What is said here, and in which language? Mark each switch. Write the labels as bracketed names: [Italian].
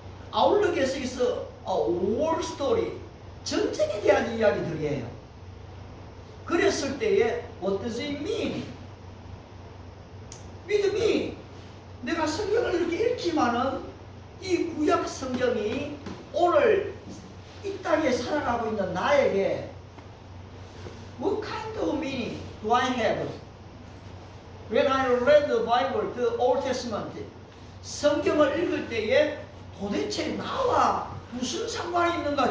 [Korean] 아울러 계속해서 [English] war story, [Korean] 전쟁에 대한 이야기들이에요. 그랬을 때에 [English] what does it mean? [Korean] 믿음이 내가 성경을 이렇게 읽지만은 이 구약 성경이 오늘 이 땅에 살아가고 있는 나에게 [English] what kind of meaning do I have? When I read the Bible, the Old Testament, [Korean] 성경을 읽을 때에 도대체 나와 무슨 상관이 있는가?